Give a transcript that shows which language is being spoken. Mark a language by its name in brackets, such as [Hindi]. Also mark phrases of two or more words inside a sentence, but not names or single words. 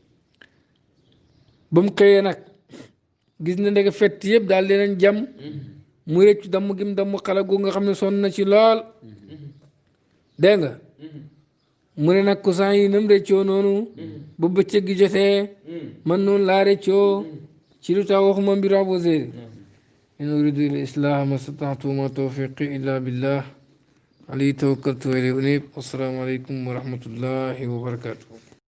[Wolof] ba mu xëyee nag gis na ndeke fett yëpp daal di leen jam mu rëccu damm gim damm xala gu nga xam ne sonn na ci lool dégg nga mu ne nag kusan yi nam rëccoo noonu ba bëccëg gi jotee man noonu laa rëccoo ci lu tax waxuma mbiru Abu Zeydi [Arabic] إن أريد الإصلاح ما استطعت وما توفيقي إلا بالله عليه توكلت وإليه أنيب. والسلام عليكم ورحمة الله وبركاته.